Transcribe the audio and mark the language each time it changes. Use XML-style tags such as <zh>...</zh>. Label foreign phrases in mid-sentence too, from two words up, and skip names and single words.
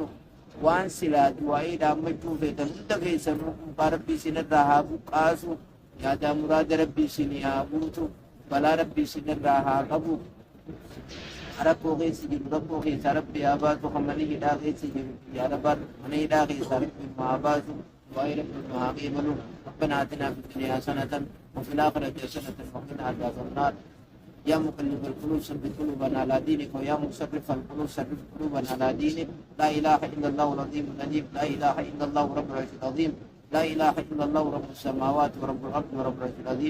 <om>Waan silaa du'aa'ee dhaammachuu feetan hunda keessanuu qumpaa rabbi isinirraa haa buqqaasu. Yaadaa muraada rabbi isinii haa guutu. Balaa rabbi isinirraa haa qabu. Rakkoo keessa jiru rakkoo keessaa rabbi haa baasu. Mana hidhaa keessa jiru yaa rabbi mana hidhaa keessaa rabbi haa baasu. du'aa'ee rabbi nu haa qeebalu.</om> <ar>ربنا آتنا في الدنيا حسنة وفي الآخرة حسنة وقنا عذاب النار. يا مقلب القلوب ثبت قلوبنا على دينك ويا مصرف القلوب صرف قلوبنا على دينك. لا إله إلا الله العظيم الحليم. لا إله إلا الله رب العرش العظيم. لا إله إلا الله رب السماوات ورب الأرض ورب العرش العظيم.</ar>